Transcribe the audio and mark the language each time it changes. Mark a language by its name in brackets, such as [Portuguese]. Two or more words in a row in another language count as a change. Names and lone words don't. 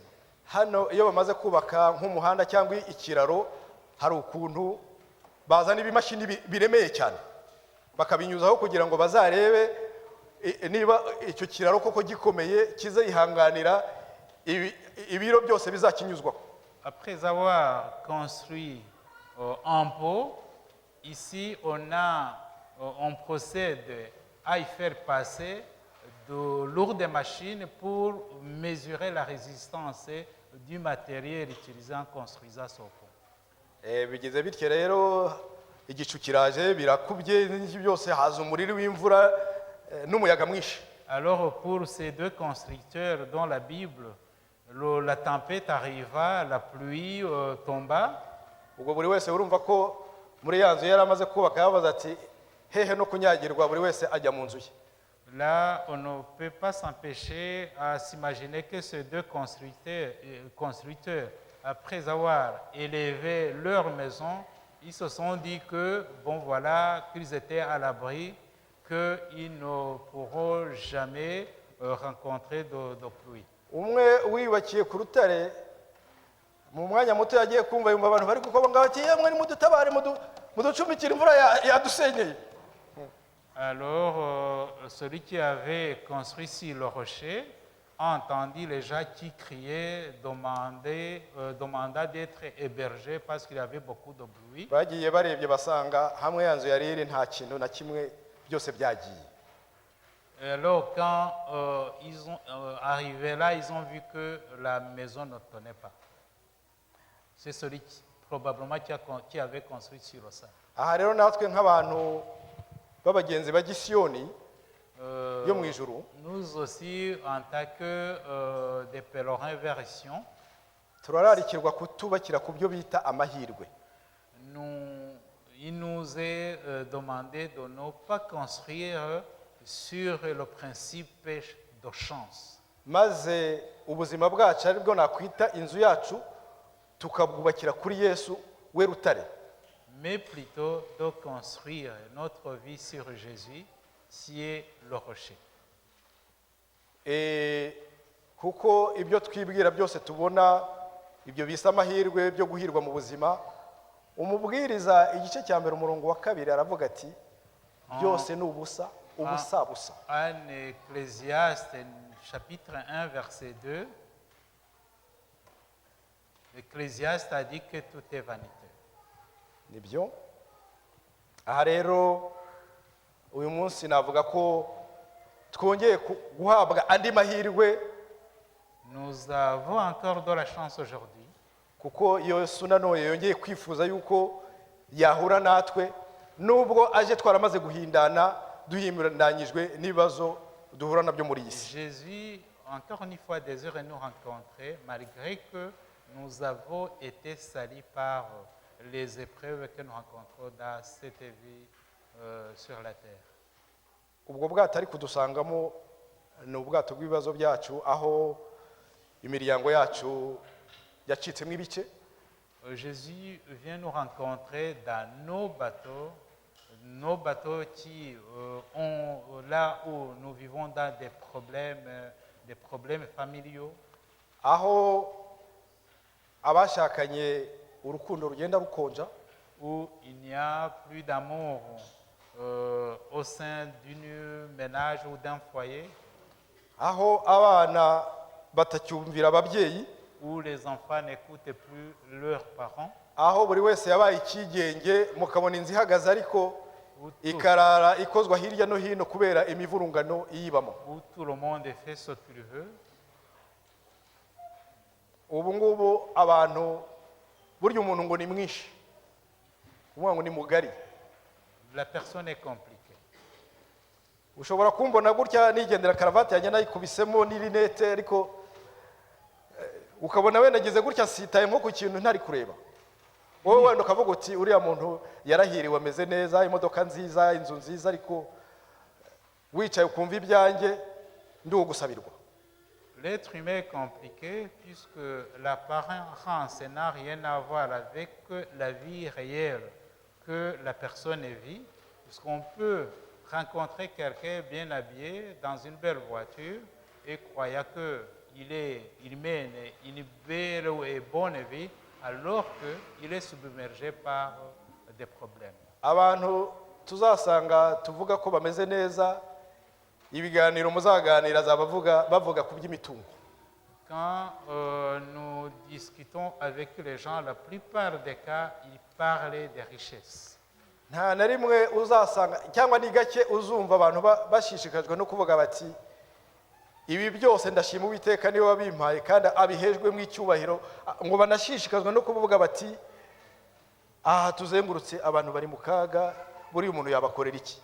[Kinyarwanda] hano iyo bamaze kubaka nk'umuhanda cyangwa ikiraro, hari ukuntu bazana ibimashini biremeye cyane bakabinyuzaho kugira ngo bazarebe niba icyo kiraro koko gikomeye kizayihanganira ibiro byose bizakinyuzwaho. [French] Après avoir construit un pot, ici on procède à y faire passer de lourdes machines pour mesurer la résistance du matériel utilisé en construisant ce pont. [Kinyarwanda] bigeze bityo rero igicu kiraje birakubye n'ibyo byose, haza umuriro w'imvura n'umuyaga mwinshi. [French] Alors pour ces deux constructeurs dans la Bible, la tempête arriva, la pluie tomba. [Kinyarwanda] ubwo buri wese urumva ko muri ya nzu yari amaze kubaka yabaza ati hehe no kunyagirwa, buri wese ajya mu nzu ye. [French] Là, on ne peut pas s'empêcher à s'imaginer que ces deux constructeurs, après avoir élevé leur maison, ils se sont dit que, bon voilà, qu'ils étaient à l'abri, qu'ils ne pourront jamais rencontrer de pluie. [Kinyarwanda] umwe wiyubakiye ku rutare mu mwanya muto yagiye kumva yumva abantu bari gukoba ngo ati yemwe nimudutabare muducumikire imvura yadusenyeye. [French] Alors, celui qui avait construit sur le rocher a entendu les gens qui criaient, demanda d'être hébergé parce qu'il y avait beaucoup de bruit. [Kinyarwanda] Bagiye barebye basanga hamwe yanzu yari iri nta kintu na kimwe, byose byagiye. [French] Et alors, quand ils sont arrivés là, ils ont vu que la maison ne tenait pas. C'est celui probablement qui avait construit sur le sable. [Kinyarwanda] Aha rero natwe nk'abantu b'abagenzi ba Gisiyoni yo mu ijuru, [French] Nous aussi, en tant que des pèlerins vers Sion, [Kinyarwanda] turararikirwa kutubakira ku byo bita amahirwe. [French] il nous est demandé de ne pas construire sur le principe de chance. [Kinyarwanda] Maze ubuzima bwacu ari bwo nakwita inzu yacu tukabwubakira kuri Yesu we rutare. [French] Mais plutôt de construire notre vie sur Jésus, qui est le rocher. [Kinyarwanda] Kuko ibyo twibwira byose tubona ibyo bisa amahirwe byo guhirwa mu buzima, umubwiriza igice cya mbere umurongo wa 2 aravuga ati byose ni ubusa busa. [French] En Ecclésiaste, chapitre 1, verset 2, l'Ecclésiaste a dit que tout est vanité. [Kinyarwanda] Nibyo. Aha rero uyu munsi navuga ko twongeye guhabwa andi mahirwe. [French] Nous avons encore de la chance aujourd'hui. [Kinyarwanda] Kuko Yesu nanone yongeye kwifuza yuko yahura natwe nubwo aje twaramaze guhindana duhimuranyijwe n'ibibazo duhura nabyo muri iyi si. [French] Jésus, encore une fois, désire nous rencontrer, malgré que nous avons été salis par les épreuves que nous rencontrons dans cette vie sur la terre. [Kinyarwanda] Ubwo bwato ari kudusangamo ni ubwato bw'ibibazo byacu, aho imiryango yacu yacitsemo ibice. [French] Jésus vient nous rencontrer dans nos bateaux qui ont là où nous vivons dans des problèmes familiaux. [Kinyarwanda] Aho abashakanye urukundo rugenda rukonja, [French] où il n'y a plus d'amour au sein d'une ménage ou d'un foyer. [Kinyarwanda] Aho abana batacyumvira ababyeyi, [French] où les enfants n'écoutent plus leurs parents. [Kinyarwanda] Aho buri wese yabaye ikigenge mukabona inzu ihagaze ariko ikarara ikozwa hirya no hino kubera imivurungano iyibamo. [French] Où tout le monde fait ce qu'il veut. [Kinyarwanda] Ubu ngubu abantu burya umuntu ngo ni mwinshi, umwe ngo ni mugari. [French] La personne est compliquée. [Kinyarwanda] Ushobora kumbona gutya nigendera karavati yanjye nayikubisemo n'irinete, ariko ukabona wenda ageze gutya sitaye nko ku kintu ntari kureba. Wowe wenda ukavuga uti uriya muntu yarahiriwe ameze neza, imodoka nziza, inzu nziza, ariko wicaye ukumva ibyanjye ndi ugusabirwa. [French] L'être humain est compliqué puisque l'apparence n'a rien à voir avec la vie réelle que la personne vit, puisqu'on peut rencontrer quelqu'un bien habillé dans une belle voiture et croyant qu'il mène une belle et bonne vie alors qu'il est submergé par des problèmes. [Kinyarwanda] Abantu tuzasanga tuvuga ko bameze neza, ibiganiro muzaganira bavuga ku by'imitungo. [French] Quand nous discutons avec les gens, la plupart des cas, ils parlent des richesses. [Kinyarwanda] Nta na rimwe uzasanga cyangwa ni gake uzumva abantu bashishikajwe no kuvuga bati ibi byose ndashima Uwiteka niwe wabimpaye kandi abihejwe mu icyubahiro, ngo banashishikazwe no kuvuga bati aha tuzengurutse abantu bari mu kaga, buri umuntu yabakorera iki.